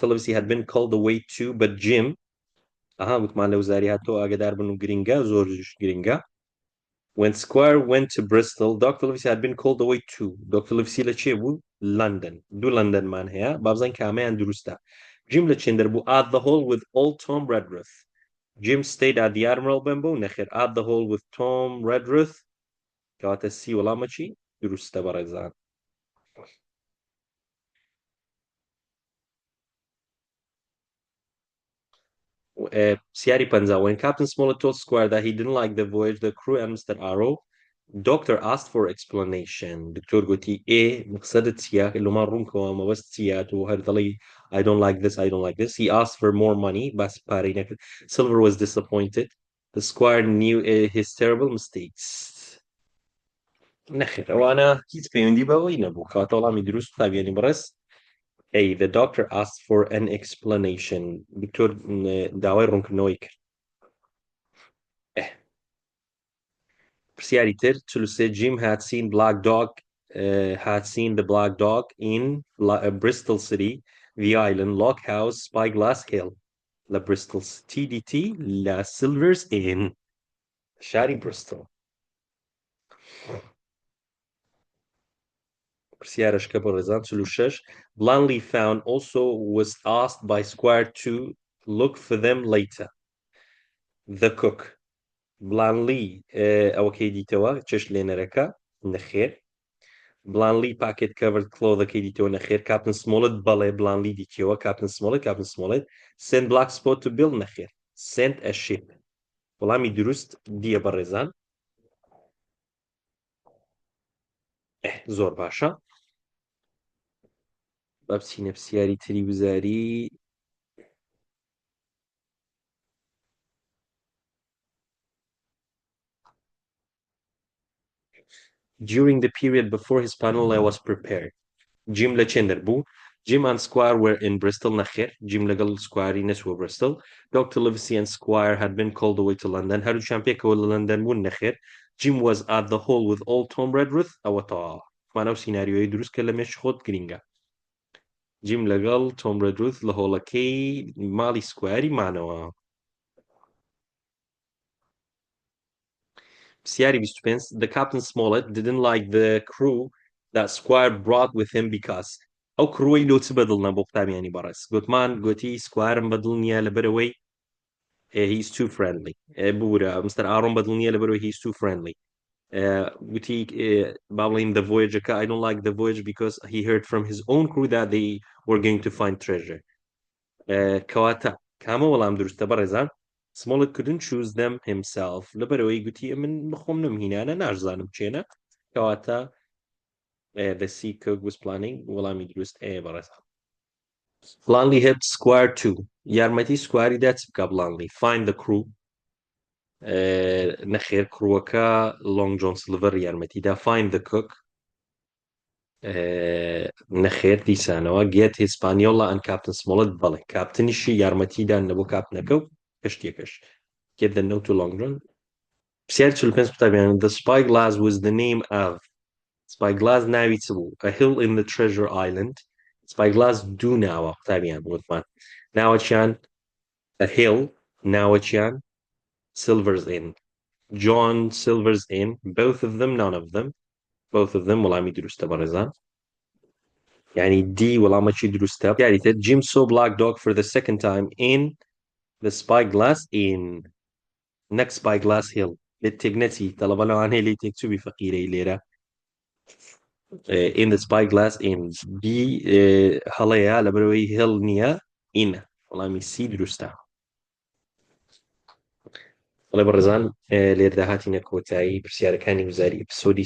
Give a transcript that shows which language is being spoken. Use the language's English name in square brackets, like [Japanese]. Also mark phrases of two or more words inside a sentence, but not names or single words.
[English] Livesey had been called away too but Jim [Central Kurdish] گوتمان لە وزاری هاتەوە ئاگادار بن و گرنگە زۆر گرنگە [English] When Squire went to Bristol, Dr. Livesey had been called away too. [Central Kurdish] Dr. Livesey لە چێ بوو؟ London. دوو لەندەنمان هەیە بابزان کامیان دروستە. [English] Jim [Central Kurdish] لە چێندەر بوو [English] at the hall with old Tom Redruth. Jim stayed at the Admiral Benbow نەخێر at the hall with Tom Redruth. [Central Kurdish] کەواتە سی وەڵامە چی؟ دروستە بەڕێزان. [English] پرسیاری 50 when Captain Smollett told Squire that he didn't like the voyage, the crew and Mr. Arrow, doctor asked for explanation. [Central Kurdish] دکتۆر گوتی مقصدت چییە؟ لۆمان ڕوونکەوە مەبەست چییە؟ تۆ هەر دەڵی [English] I don't like this, I don't like this. He asked for more money. [Central Kurdish] باسی پارەی نەکرد. [English] Silver was disappointed. The Squire knew his terrible mistakes. [Central Kurdish] نەخێر ئەوانە هیچ پەیوەندی بەوەی نەبوو. کەواتە وەڵامی دروست قوتابیانی بەڕێز A. [English] The doctor asked for an explanation. [Central Kurdish] دکتۆر داوای ڕوونکردنەوەی کرد. پرسیاری تر 43 [English] Jim had seen the black dog in Bristol City, the Island, Lock House, Spyglass Hill. La Bristol TDT, La Silver's Inn. [Central Kurdish] شاری Bristol. پرسیارەشکە بۆ ڕێزان 46 [English] Blandly found also was asked by Squire too look for them later. The cook [Central Kurdish] blandly ئەوەکەی دیتەوە چشت لێنەرەکە نەخێر. [English] blandly pocket covered clothەکەی [Central Kurdish] دیتەوە نەخێر. [English] Captain Smollett بەڵێ blandly دیتەوە Captain Smollett send black spot to Bill نەخێر. send a ship [Central Kurdish] وەڵامی دروست دیە بەڕێزان. زۆر باشە. با بچینە پرسیاری تری وزاری. [English] During the period before his panel I was prepared. [Central Kurdish] Jim لە چێندەر بوو. [English] Jim and Squire were in Bristol نەخێر. [Central Kurdish] Jim لەگەڵ Squire نەچووە Bristol. Dr. [English] Livesey and Squire had been called away to London. [Central Kurdish] هەردووچیان پێکەوە لە لەندەن بوون نەخێر. [English] Jim was at the hall with old Tom Redruth. [Central Kurdish] ئەوە تەواوە. مانەو سیناریۆی دروست کە لە مێش خۆت گرینگە. Jim لەگەڵ Tom Redruth لە هۆڵەکەی ماڵی Squire مانەوە. پرسیاری 25. [English] The Captain Smollett didn't like the crew that Squire brought with him because [Central Kurdish] ئەو کڕۆی لۆ چ بەدڵ نە بۆ قوتابیانی بەڕێز. گوتی سکوارم بەدڵ نییە لەبەرەوەی [English] he's too friendly. [Central Kurdish] بورە مستەر ئاڕۆم بەدڵ نییە لەبەرەوەی [English] he's too friendly. [Central Kurdish] گوتی با بڵێن [English] the voyageەکە I don't like the voyage because he heard from his own crew that they were going to find treasure. [Central Kurdish] کەواتە کامە وەڵام دروستە بەڕێزان. [English] Smollett couldn't choose them himself [Central Kurdish] لەبەرەوەی گوتی من بخۆم نمهینانە ناشزانم چێنە. [English] کەواتە the sea cook was planning [Central Kurdish] وەڵامی دروست بەڕێزان. [English] Blandly helped Squire too. [Central Kurdish] یارمەتی سکواری دا چ بکە Blandly. [English] Find the crew. [Central Kurdish] نەخێر کڕوەکە Long John Silver یارمەتیدا. [English] Find the cook. [Central Kurdish] نەخێر دیسانەوە [English] Get Hispaniola and Captain Smollett [Central Kurdish] بەڵێ کاپتنیشی یارمەتیدان نەبوو کاپتنەکە و کەشتێکەش. [English] Get the note to Long John. [Central Kurdish] پرسیاری 45 قوتابیان. [English] The Spyglass was the name of Spyglass [Central Kurdish] ناوی چ بوو. [English] A hill in the Treasure Island. [Central Kurdish] Spyglass دوو ناوە قوتابیان وتمان. ناوەچیان [English] a hill [Central Kurdish] ناوەچیان Silver's Inn. [English] John Silver's Inn. Both of them none of them. Both of them [Central Kurdish] وەڵامی دروستە بەڕێزان. يعني D وەڵامەکی دروستە. [English] یاریتر Jim saw Black Dog for the second time in the Spyglass Inn. Next Spyglass Hill. [Central Kurdish] لێتێکنەتی تەڵەبە لەوان هەیە لێتێکچووی فەقیرەی لێرە. [English] In the Spyglass Inn. [Central Kurdish] B هەڵەیە لەبەرەوەی hill نییە ئینە. وەڵامی C دروستە. بەڵێ بەڕێزان لێردا هاتینە کۆتایی پرسیارەکانی وزاری ئپیسەودی سێیەم.